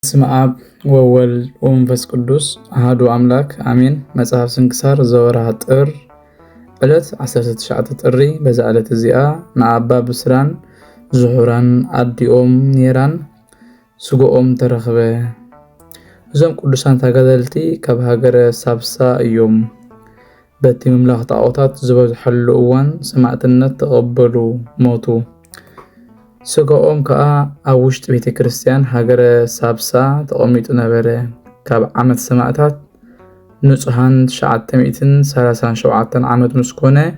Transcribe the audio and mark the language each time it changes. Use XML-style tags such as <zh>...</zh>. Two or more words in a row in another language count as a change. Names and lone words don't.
<gez>በስመ አብ ወወልድ ወመንፈስ ቅዱስ አሐዱ አምላክ አሜን። መጽሐፍ ስንክሳር ዘወርኃ ጥር ዕለት 19</gez> <ti>ጥሪ። በዛ ዕለት እዚኣ ንኣባ ብስራን ዝሑራን ኣዲኦም ኔራን ስግኦም ተረኽበ። እዞም ቅዱሳን ተጋደልቲ ካብ ሃገረ ሳብሳ እዮም። በቲ ምምላኽ ጣዖታት ዝበዝሐሉ እዋን ሰማዕትነት ተቐበሉ ሞቱ። ስግኦም ከዓ ኣብ ውሽጢ ቤተ ክርስቲያን ሃገረ ሳብሳ ተቐሚጡ ነበረ። ካብ ዓመት ሰማዕታት ንጹሃን 937 ዓመት ምስ ኮነ</ti>